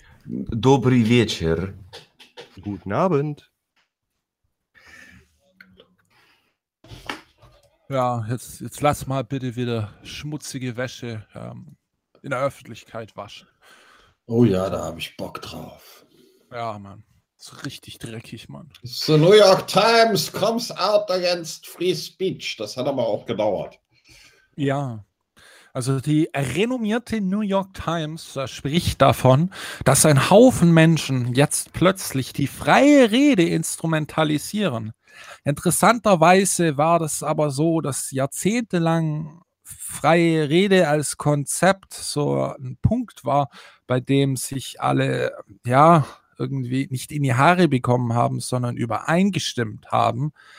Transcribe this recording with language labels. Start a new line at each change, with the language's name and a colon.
Croatian: Dobri večer.
German: Guten Abend. Ja, jetzt lass mal bitte wieder schmutzige Wäsche in der Öffentlichkeit waschen. Oh ja, da habe ich Bock drauf. Ja, Mann. Ist richtig dreckig, Mann.
English: The New York Times comes out against free speech.
German: Das hat aber auch gedauert. Ja. Also die renommierte New York Times spricht davon, dass ein Haufen Menschen jetzt plötzlich die freie Rede instrumentalisieren. Interessanterweise war das aber so, dass jahrzehntelang freie Rede als Konzept so ein Punkt war, bei dem sich alle ja irgendwie nicht in die Haare bekommen haben, sondern übereingestimmt haben.